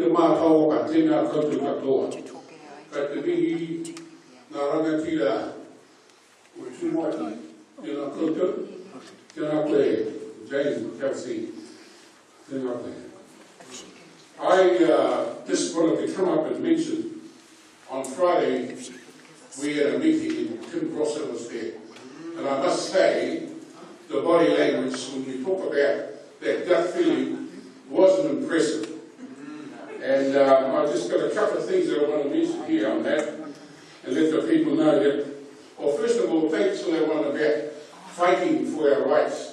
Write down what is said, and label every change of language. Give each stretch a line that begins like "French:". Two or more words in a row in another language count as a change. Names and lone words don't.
Māori: te mātau ka tēnā koutou katoa. Ka te mihi ngā rangatira o tūmaki, tēnā koutou, tēnā koe, Jane, Kelsey, tēnā koe.
English: I just wanted to come up and mention, on Friday we had a meeting and Tim Grosser was there. And I must say, the body language when we talk about that gut feeling wasn't impressive. And I've just got a couple of things that I want to mention here on that and let the people know that, well, first of all, thanks to that one about fighting for our rights.